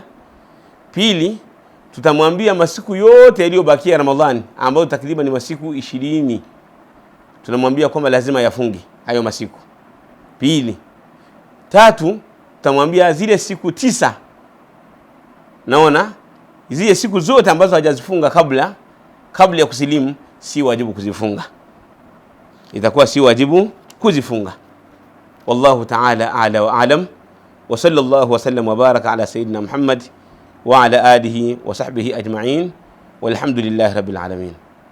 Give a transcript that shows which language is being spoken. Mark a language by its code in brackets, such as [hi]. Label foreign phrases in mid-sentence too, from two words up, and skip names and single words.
[sw] Pili, tutamwambia masiku yote yaliyobakia Ramadhani ambayo takriban ni masiku 20, tunamwambia kwamba lazima yafunge hayo masiku. Pili. Tatu, tutamwambia zile siku 9, naona zile siku zote ambazo hajazifunga kabla ya kusilimu si wajibu kuzifunga, itakuwa si wajibu kuzifunga. [ar] والله تعالى أعلى وأعلم، وصلى الله وسلم وبارك على سيدنا محمد وعلى آله وصحبه أجمعين، والحمد لله رب العالمين.